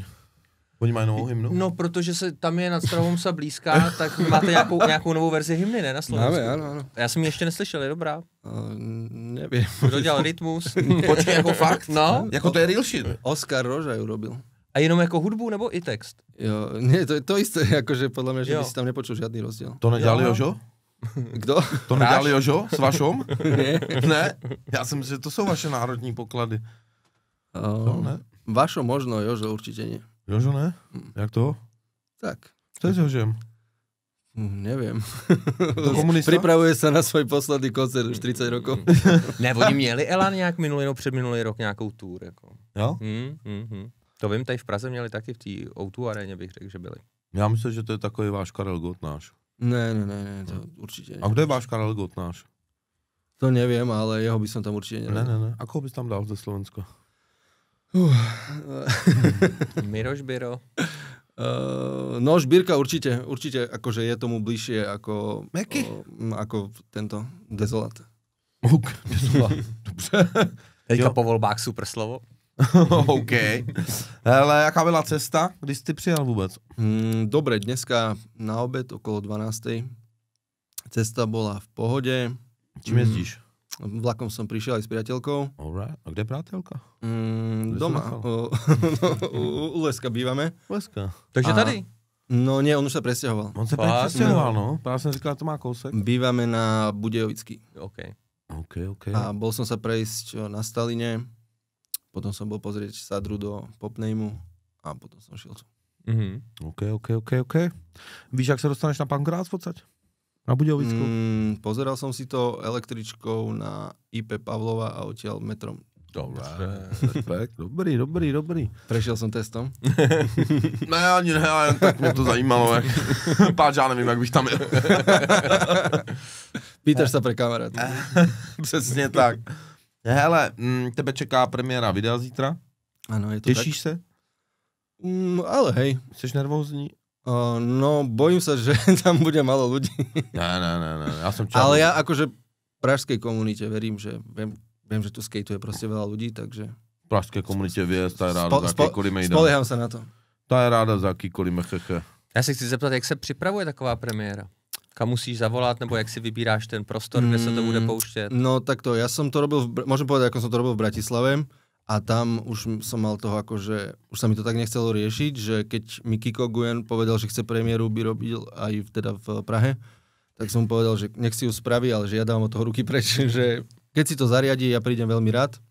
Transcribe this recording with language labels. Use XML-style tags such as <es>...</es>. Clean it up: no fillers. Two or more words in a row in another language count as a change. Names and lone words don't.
<cs>Oni mají novou hymnu? No, protože se tam je Nad Strahovom sa blízká, tak máte nějakou novou verzi hymny, ne, na Slovensku? Máme, ano. Já jsem ji ještě neslyšel, je dobrá. Nevím. Kdo dělal rytmus? Počkej, jako fakt? No. Jako to je</cs> <en>real shit?</en> <sk>Oskar Roža ju robil.</sk> <cs>A jenom jako hudbu, nebo i text?</cs> <sk>Jo, nie, to je to isté, akože podľa mňa, že</sk> <cs>Jo.</cs> <sk>by si tam nepočul žiadny rozdiel.</sk> <cs>To nedělal Jo. Jožo? Kdo? To nedělal Jožo s Vašom?</cs> <sk>Nie.</sk> <cs>Ne? Já jsem si, že to jsou vaše národní poklady. To ne?</cs> <sk>Vašo možno, Jožo určite nie.</sk> <cs>Jožo ne? Jak to? Tak. Co je s Jožem?</cs> <sk>Neviem.</sk> <cs>To komunista?</cs> <sk>Pripravuje sa na svoj posledný koncert už 30 rokov.</sk> <cs>Ne, oni měli Elan nějak minulý nebo předminulý rok nějakou tour, jako. Jo? To vím, tady v Praze měli taky v té O2 aréně, bych řekl, že byli. Já myslím, že to je takový váš Karel Gott náš. Ne,</cs> <sk>to určite nie.</sk> <cs>A kdo je váš Karel Gott náš?</cs> <sk>To neviem, ale jeho by som tam určite</sk> <cs>Ne.</cs> <sk>neradil.</sk> <cs>A koho bys tam dal ze Slovenska? Miroš Biro.</cs> <sk>No, Žbírka určite, akože je tomu bližšie ako... Meky? Ako tento Dezolat.</sk> <cs>Dobře. Teďka Jo. po volbách super slovo. OK. Hele, jaká byla cesta? Kdy jsi ty přijel vůbec?</cs> <sk>Dobre, dneska na obed okolo 12. Cesta bola v pohode.</sk> <cs>Čím jezdíš?</cs> <sk>Vlakom som prišiel aj s priateľkou.</sk> <cs>Alright. A kde je prátelka? Doma. nechal?</cs> <sk>U Leska bývame. Leska. Takže A-</sk> <cs>tady.</cs> <sk>No nie, on už sa presťahoval.</sk> <cs>On se Fakt? právě přestěhoval, no. Právě jsem říkal, to má kousek.</cs> <sk>Bývame na Budějovický. OK. OK. A bol som sa prejsť na Staline. Potom som bol pozrieť Sadru do Popnejmu. A potom som šiel tu. OK.</sk> <cs>Víš, jak se dostaneš na Pankrát v podstatě? Na Budějovickou?</cs> <sk>Pozeral som si to električkou na IP Pavlova a odtiaľ metrom.</sk> <cs>Dobré. Respekt. Dobrý.</cs> <sk>Prešiel som testom.</sk> <cs>Ne, ani ne, ale tak mě to zajímalo, jak... Páč, já nevím, jak bych tam jel.</cs> <sk>Pýtaš sa pre kamarátu.</sk> <cs>Přesně tak. Hele, tebe čeká premiéra videa zítra.</cs> <sk>Áno, je to</sk> <cs>Těšíš se?</cs> <sk>tak. Ale hej.</sk> <cs>Jsi nervózní?</cs> <sk>No, bojím sa, že tam bude málo ľudí.</sk> <cs>Ne, já jsem čakal.</cs> <sk>Ale ja akože v pražskej komunite verím, že viem, že tu skateuje proste veľa ľudí, takže</sk> <cs>V pražské komunitě věc, ta je ráda za jakýkoliv mejdan.</cs> <sk>spolieham sa na to.</sk> <cs>Ta je ráda za jakýkoliv mecheche. Já se chci zeptat, jak se připravuje taková premiéra? Kam musíš zavolat, nebo jak si vybíráš ten prostor, kde se to bude pouštět?</cs> <sk>No takto, ja som to robil, môžem povedať, ako som to robil v Bratislave a tam už som mal toho akože, už sa mi to tak nechcelo riešiť, že keď mi Kiko Guyen povedal, že chce premiéru by robil aj teda v Prahe, tak som mu povedal, že nech si ju spraví, ale že ja dávam od toho ruky preč, že keď si to zariadí, ja prídem veľmi rád.</sk>